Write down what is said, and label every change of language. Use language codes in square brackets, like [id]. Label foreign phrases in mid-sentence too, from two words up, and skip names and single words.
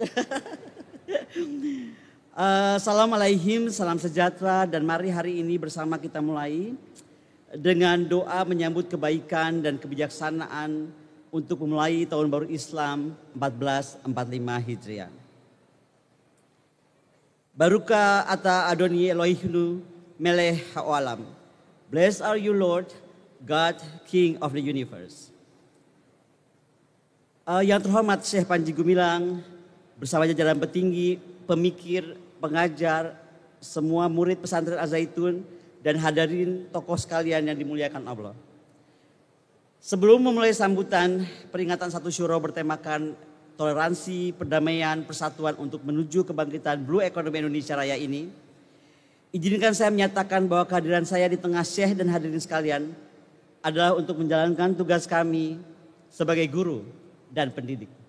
[id] Assalamualaikum, salam sejahtera dan mari hari ini bersama kita mulai dengan doa menyambut kebaikan dan kebijaksanaan untuk memulai tahun baru Islam 1445 Hijriah. [he] ברוך אתה אדני אלהינו מלך העולם. [en] Blessed are you Lord, God, King of the universe. [id] Yang terhormat Syekh Panji Gumilang bersama jajaran petinggi, pemikir, pengajar, semua murid pesantren Az-Zaitun dan hadirin tokoh sekalian yang dimuliakan Allah. Sebelum memulai sambutan peringatan satu syuro bertemakan toleransi, perdamaian, persatuan untuk menuju kebangkitan [en] Blue Economy [id] Indonesia Raya ini, izinkan saya menyatakan bahwa kehadiran saya di tengah Syekh dan hadirin sekalian adalah untuk menjalankan tugas kami sebagai guru dan pendidik.